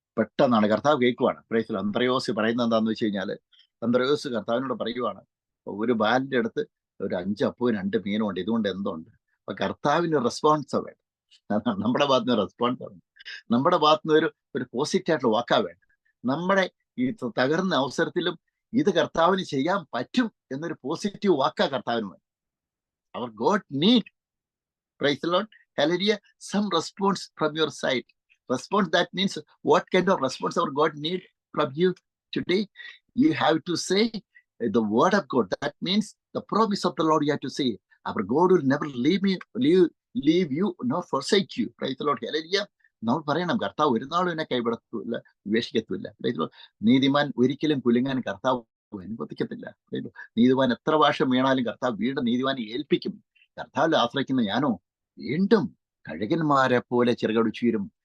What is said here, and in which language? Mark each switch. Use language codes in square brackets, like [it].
[ml] പെട്ടെന്നാണ് കർത്താവ് കേൾക്കുവാണ്. പ്രൈസിൽ അന്ത്രയോസ് പറയുന്നത് എന്താണെന്ന് വെച്ച് കഴിഞ്ഞാല്, അന്ത്രയോസ് കർത്താവിനോട് പറയുവാണ്, ഒരു ബാലിന്റെ അടുത്ത് ഒരു 5 അപ്പവും 2 മീനും ഉണ്ട്, ഇതുകൊണ്ട് എന്തുണ്ട്? അപ്പൊ കർത്താവിന് റെസ്പോൺസ് വേണം. നമ്മുടെ ഭാഗത്ത് നിന്ന് റെസ്പോൺസ് വേണം. നമ്മുടെ ഭാഗത്ത് നിന്ന് ഒരു പോസിറ്റീവ് ആയിട്ടുള്ള വാക്കാ വേണം. നമ്മുടെ ഈ തകർന്ന അവസരത്തിലും ഇത് കർത്താവിന് ചെയ്യാൻ പറ്റും എന്നൊരു പോസിറ്റീവ് വാക്കാ കർത്താവിന് വേണം. [en] Our God need, praise the Lord, hallelujah, some response from your side. Response, that means what kind of response our God need from you today? You have to say the word of God. That means the promise of the Lord you have to say. Our God will never leave you nor forsake you. Praise the Lord, hallelujah. [ml] നമ്മൾ പറയണം, കർത്താവ് ഒരു നാളും എന്നെ കൈവിടത്തില്ല, ഉപേക്ഷിക്കത്തില്ല. നീതിമാൻ ഒരിക്കലും കുലുങ്ങാൻ കർത്താവ് അനുവദിക്കത്തില്ല. നീതിമാൻ എത്ര വർഷം വീണാലും കർത്താവ് വീണ്ടും നീതിമാനെ ഏൽപ്പിക്കും. കർത്താവിൽ ആശ്രയിക്കുന്ന ഞാനോ വീണ്ടും കഴുകന്മാരെ പോലെ ചിറകടിച്ചുയരും.